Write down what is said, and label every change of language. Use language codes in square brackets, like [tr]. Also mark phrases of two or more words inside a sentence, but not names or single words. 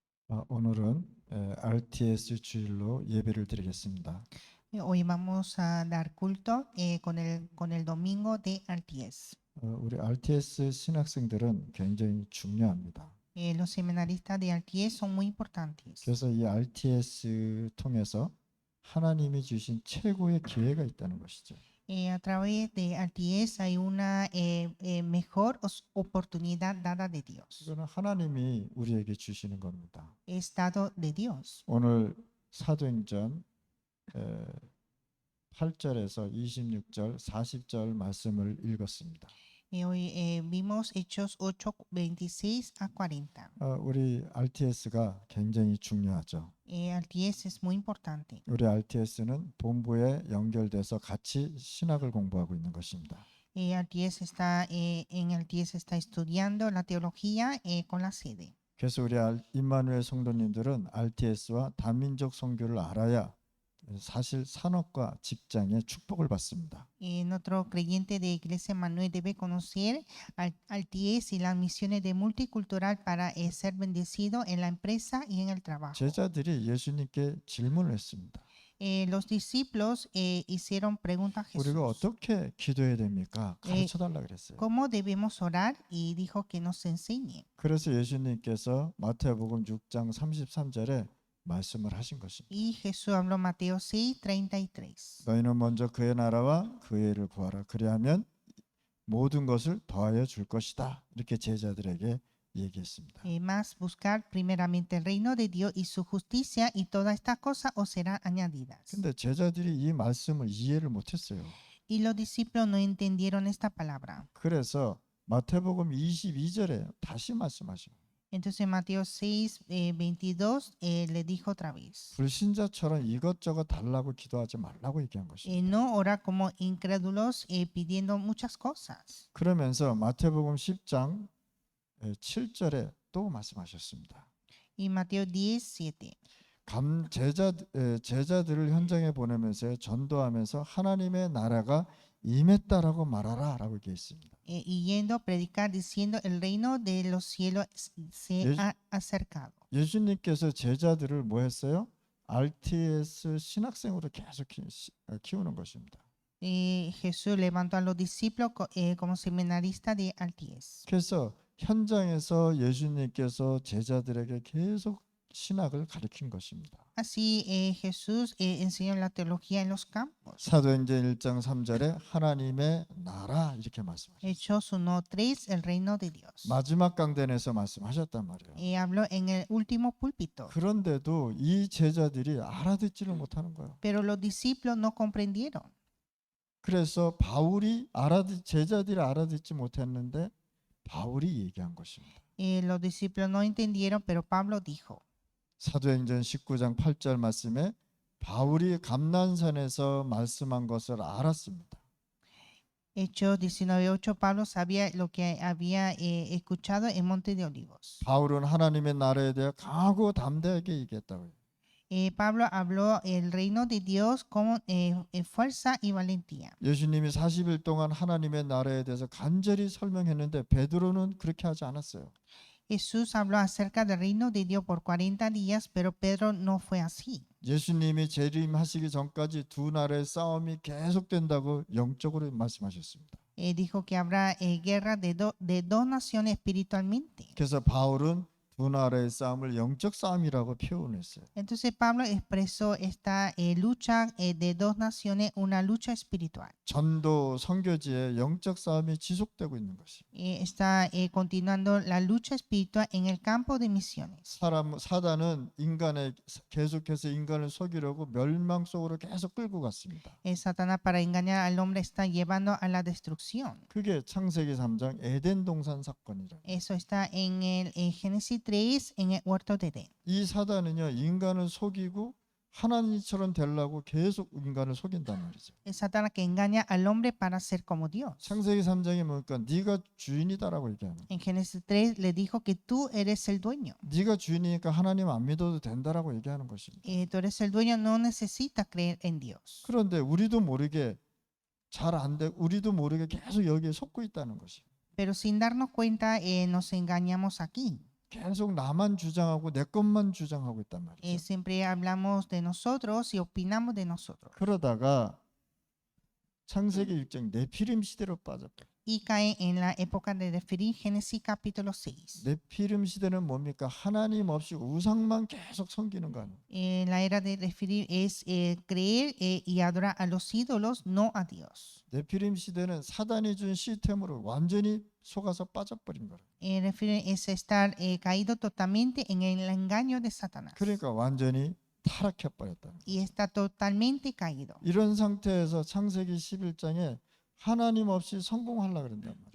[ko] 오늘은 RTS 주일로 예배를 드리겠습니다. [es] Hoy vamos a dar culto con el domingo de RTS. [ko] 우리 RTS 신학생들은 굉장히 중요합니다. [es] Los seminaristas de RTS son muy importantes. [ko] 그래서 이 RTS 통해서 하나님이 주신 최고의 기회가 있다는 것이죠. [es] A través de RTS hay una mejor oportunidad dada de Dios. [ko] 이거는 하나님이 우리에게 주시는 겁니다. [es] Es dado de Dios. [ko] 오늘 사도행전 8절에서 26절, 40절 말씀을 읽었습니다. [es] Hoy vimos Hechos 8, 26 a 40. [ko] 우리 RTS가 굉장히 중요하죠. [es] RTS es muy importante. [ko] 우리 RTS는 본부에 연결돼서 같이 신학을 공부하고 있는 것입니다. [es] RTS en RTS está estudiando la teología con la sede. [ko] 그래서 우리 임마누엘 성도님들은 RTS와 다민족 선교를 알아야 사실 산업과 직장의 축복을 받습니다. [es] Nuestro creyente de Iglesia Manuel debe conocer al TS y las misiones de multicultural para ser bendecido en la empresa y en el trabajo. [ko] 제자들이 예수님께 질문을 했습니다. [es] Los discípulos hicieron preguntas a [ko] 우리가 [es] Jesús. [ko] 어떻게 기도해야 됩니까? 가르쳐 달라 그랬어요. [es] ¿Cómo debemos orar? Y dijo que nos enseñe. [ko] 그래서 예수님께서 마태복음 6장 33절에 말씀을 하신 것입니다. [es] Y Jesús habló Mateo 6:33. [ko] 너희는 먼저 그의 나라와 그의 의를 구하라. 그리하면 모든 것을 더하여 줄 것이다. 이렇게 제자들에게 얘기했습니다. [es] Más buscar primeramente el reino de Dios y su justicia y todas estas cosas os serán añadidas. [ko] 근데 제자들이 이 말씀을 이해를 못했어요. [es] Y los discípulos no entendieron esta palabra. [ko] 그래서 마태복음 22절에 다시 말씀하셔요. [es] Entonces Mateo 6:22 le dijo otra vez. [ko] 불신자처럼 이것저것 달라고 기도하지 말라고 얘기한 것입니다. [es] No orar como incrédulos pidiendo muchas cosas. [ko] 그러면서 마태복음 10장 7절에 또 말씀하셨습니다. [es] Y Mateo 10:7. [ko] 제자들을 현장에 보내면서 전도하면서 하나님의 나라가 임했다라고 말하라 라고 얘기했습니다. [es] Y yendo a predicar diciendo el reino de los cielos se ha acercado. [ko] 예수님께서 제자들을 뭐 했어요? RTS 신학생으로 계속 키우는 것입니다. [es] Jesús levantó a los discípulos como seminaristas de RTS. [ko] 그래서 현장에서 예수님께서 제자들에게 계속 신학을 가르친 것입니다. [es] Así Jesús enseñó la teología en los campos. [ko] 사도행전 1장 3절에 하나님의 나라 이렇게 말씀하셨어요. [es] Hechos 1:3 el reino de Dios. [ko] 마지막 강단에서 말씀하셨단 말이에요. [es] Habló en el último púlpito. [ko] 그런데도 이 제자들이 알아듣지를 못하는 거예요. [es] Pero los discípulos no comprendieron. [ko] 그래서 제자들이 알아듣지 못했는데 바울이 얘기한 것입니다. [es] Los discípulos no entendieron, pero Pablo dijo. [ko] 사도행전 19장 8절 말씀에 바울이 감난산에서 말씀한 것을 알았습니다. [es] Hechos 19:8 Pablo sabía lo que había escuchado en Monte de Olivos. [ko] 바울은 하나님의 나라에 대해 강하고 담대하게 얘기했다고요. [es] Pablo habló el reino de Dios con fuerza y valentía. [ko] 예수님이 40일 동안 하나님의 나라에 대해서 간절히 설명했는데 베드로는 그렇게 하지 않았어요. [es] Jesús habló acerca del reino de Dios por 40 días, pero Pedro no fue así. [ko] 예수님이 재림하시기 전까지 두 나라의 싸움이 계속된다고 영적으로 말씀하셨습니다. [es] Dijo que habrá guerra de dos naciones espiritualmente. [ko] 그래서 바울은 두 나라의 싸움을 영적 싸움이라고 표현했어요. [es] Entonces Pablo expresó esta lucha de dos naciones, una lucha espiritual. [ko] 전도 선교지에 영적 싸움이 지속되고 있는 것이. [es] Está continuando la lucha espiritual en el campo de misiones. [ko] 사단은 계속해서 인간을 속이려고 멸망 속으로 계속 끌고 갔습니다. [es] Satanás para engañar al hombre está llevando a la destrucción. [ko] 그게 창세기 3장 에덴 동산 사건이라. [es] Eso está en el Génesis 3 en el huerto de Edén. [ko] 이 사단은요 인간을 속이고 하나님처럼 되려고 계속 인간을 속인단 말이죠. [es] Es Satanás que engaña al hombre para ser como Dios. [ko] 창세기 3장에 보니까 네가 주인이다라고 얘기하는. [es] En Génesis 3 le dijo que tú eres el dueño. [ko] 네가 주인이니까 하나님 안 믿어도 된다라고 얘기하는 것입니다. [es] Tú eres el dueño, no necesitas creer en Dios. [ko] 그런데 우리도 모르게 우리도 모르게 계속 여기에 속고 있다는 것이. [es] Pero sin darnos cuenta nos engañamos aquí. [ko] 계속 나만 주장하고 내 것만 주장하고 있단 말이죠. [es] Siempre hablamos de nosotros y opinamos de nosotros. [ko] 그러다가 창세기 6장 네피림 시대로 빠져버려. [es] Y cae en la época de referir Génesis capítulo 6. [ko] 네피림 시대는 뭡니까? 하나님 없이 우상만 계속 섬기는 거 아니에요. [es] La era de referir es creer y adorar a los ídolos, no a Dios. [ko] 네피림 시대는 사단이 준 시스템으로 완전히 속아서 빠져버린 거예요. [es] Referir es estar caído totalmente en el engaño de Satanás. [ko] 그러니까 완전히 타락해 버렸다. [es] Y está totalmente caído. [ko] 이런 상태에서 창세기 11장에 하나님 없이 성공하려고 그런단 말이에요.